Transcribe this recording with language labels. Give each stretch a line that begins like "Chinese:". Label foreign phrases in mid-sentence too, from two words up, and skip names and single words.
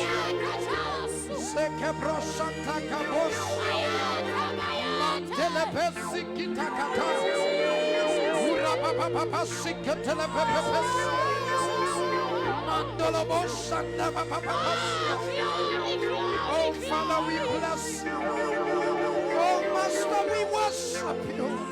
English: seke broshanta kabos mantele pesi kitakata ura papa papa siketele pepe mandolo boshanda papa papa. Oh Father, we bless you. Oh Master, we worship you.